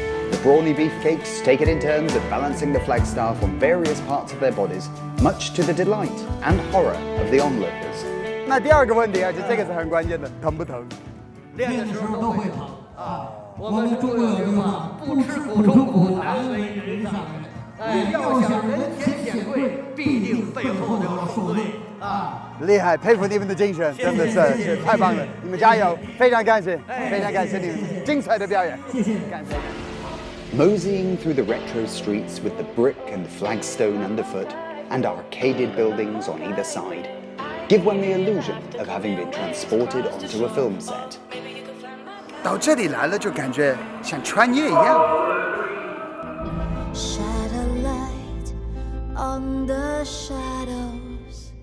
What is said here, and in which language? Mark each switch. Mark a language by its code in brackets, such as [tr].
[en] The brawny beefcakes take it in turns of balancing the flagstaff on various parts of their bodies, much to the delight and horror of the onlookers. [zh] 那第二个问题，而且这个是很关键的，疼不疼？练的时候都会疼啊。我们中国有句话，不吃苦中苦，难为人上人。要想人前显贵，必定背后都要受罪啊！厉害，佩服你们的精神，真的是太棒了，你们加油！非常感谢，非常感谢你们精彩的表演，谢谢，感谢。 [en] Moseying through the retro streets with the brick and flagstone underfoot and arcaded buildings on either side give one the illusion of having been transported onto a film set. [zh] 到这里来了，就感觉像穿越一样。 [en] Shed a light on the shadows.